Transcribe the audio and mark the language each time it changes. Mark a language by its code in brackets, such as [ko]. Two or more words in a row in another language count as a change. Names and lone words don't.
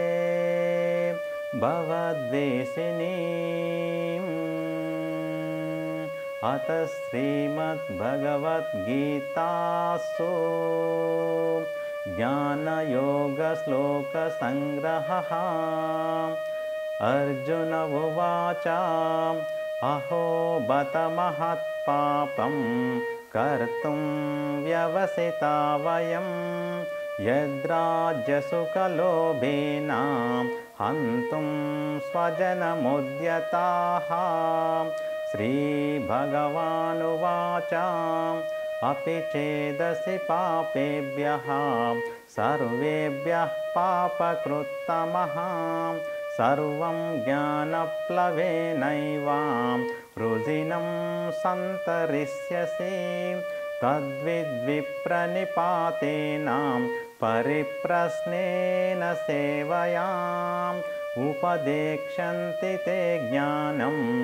[sa] భవద్వేషిణీం అత శ్రీమద్భగవద్గీతాసు జ్ఞానయోగశ్లోకసంగ్రహః అర్జున ఉవాచ అహో బత మహత్పాపం कर्तुं व्यवसिता वयं यद्राज्यसुखलोभेन हन्तुं स्वजनमुद्यताः। श्रीभगवानुवाच अपि चेदसि पापेभ्यः सर्वेभ्यः पापकृत्तमः सर्वं ज्ञानप्लवेनैव वृजिनं सन्तरिष्यसि तद्विद्विप्रनिपातेन परिप्रश्नेन सेवयाम् उपदेक्षन्ति ते ज्ञानं